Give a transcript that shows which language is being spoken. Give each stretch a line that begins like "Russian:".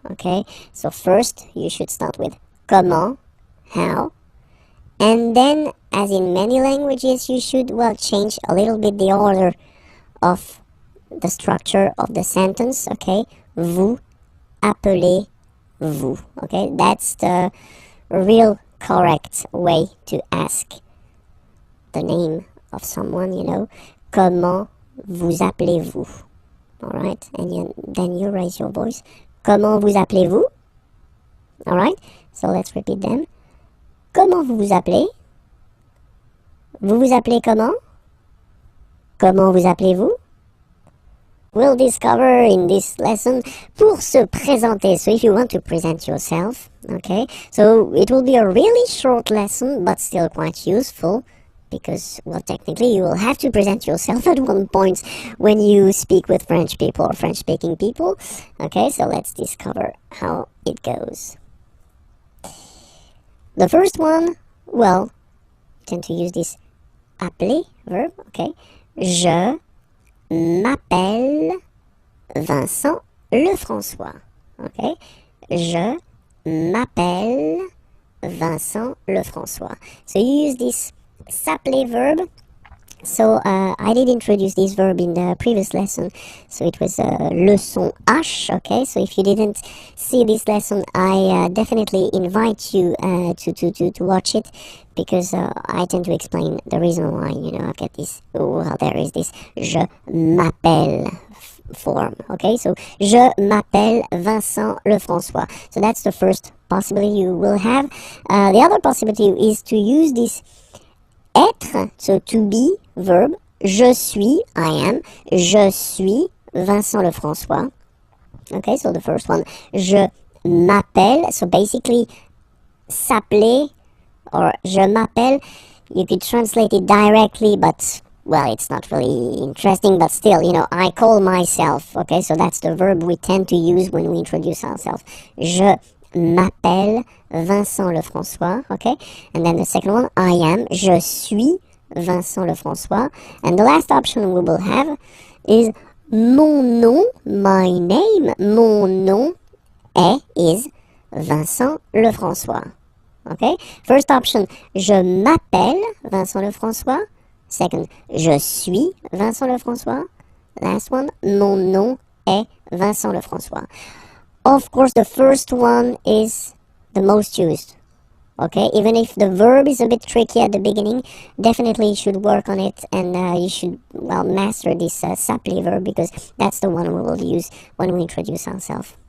English: Okay, so first you should start with comment, how, and then, as in many languages, you should, well, change a little bit the order of the structure of the sentence.
French: Okay, vous appelez-vous.
English: Okay, that's the real correct way to ask the name of someone, you know.
French: Comment vous appelez-vous?
English: Alright, and then you raise your voice.
French: Comment vous appelez-vous?
English: Alright, so let's repeat them.
French: Comment vous vous appelez? Vous vous appelez comment? Comment vous appelez-vous?
English: We'll discover in this lesson
French: pour se présenter.
English: So if you want to present yourself, okay? So it will be a really short lesson, but still quite useful. Because, well, technically you will have to present yourself at one point when you speak with French people or French-speaking people. Okay, so let's discover how it goes. The first one, well, tend to use this appeler verb, okay.
French: Je m'appelle Vincent Lefrançois, okay. Je m'appelle Vincent Lefrançois.
English: So you use this s'appeler verb. So I did introduce this verb in the previous lesson, so it was leçon H, okay? So if you didn't see this lesson, I definitely invite you to watch it, because I tend to explain the reason why, you know, I've got this, well, there is this
French: je m'appelle
English: form, okay?
French: So je m'appelle Vincent Lefrançois.
English: So that's the first possibility you will have. The other possibility is to use this être, so to be verb.
French: Je suis,
English: I am.
French: Je suis Vincent Lefrançois.
English: Okay, so the first one. Je
French: m'appelle.
English: So basically,
French: s'appeler or je m'appelle,
English: you could translate it directly, but well, it's not really interesting, but still, you know, I call myself, okay? So that's the verb we tend to use when we introduce ourselves.
French: Je m'appelle Vincent Lefrançois, okay?
English: And then the second one, I am,
French: je suis Vincent Lefrançois.
English: And the last option we will have is
French: mon nom,
English: my name,
French: mon nom is Vincent Lefrançois.
English: Okay? First option,
French: je m'appelle Vincent Lefrançois. Second, je suis Vincent Lefrançois.
English: Last one,
French: mon nom est Vincent Lefrançois.
English: Of course, the first one is the most used. Okay, even if the verb is a bit tricky at the beginning, definitely you should work on it, and you should, well, master this s'appeler verb, because that's the one we will use when we introduce ourselves.